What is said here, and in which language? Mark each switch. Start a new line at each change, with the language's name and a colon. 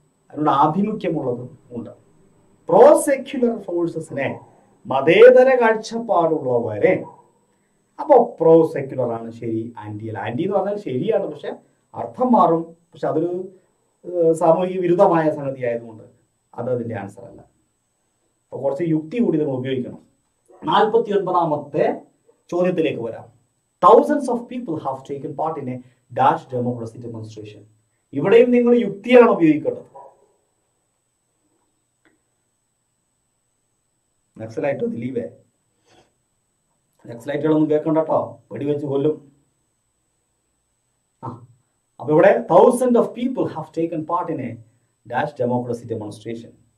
Malayalam: അതിനോട് ആഭിമുഖ്യമുള്ളതും ഉണ്ട്. Pro secular ഫോഴ്സസിനെ, മതേതര കാഴ്ചപ്പാടുള്ളവരെ. അപ്പൊ പ്രോ സെക്യുലർ ആണ് ശരി, ആന്റി അല്ല. ആന്റി എന്ന് പറഞ്ഞാൽ ശരിയാണ്, പക്ഷെ അർത്ഥം മാറും. പക്ഷെ അതൊരു സാമൂഹിക വിരുദ്ധമായ സംഗതി ആയതുകൊണ്ട് അത് അതിന്റെ ആൻസർ അല്ല. അപ്പൊ കുറച്ച് യുക്തി കൂടി നമ്മൾ ഉപയോഗിക്കണം. 49ാമത്തെ ചോദ്യത്തിലേക്ക് വരാം.
English: Thousands of people have taken part in a dash democracy demonstration.
Malayalam: ഇവിടെയും നിങ്ങൾ യുക്തിയാണ് ഉപയോഗിക്കേണ്ടത്. നക്സലൈറ്റോ ദിലീപേ, നക്സലൈറ്റുകളൊന്നും കേൾക്കണ്ട കേട്ടോ, വെടിവെച്ച് കൊല്ലും. അപ്പൊ ഇവിടെ
English: thousands of people have taken part in a dash democracy demonstration.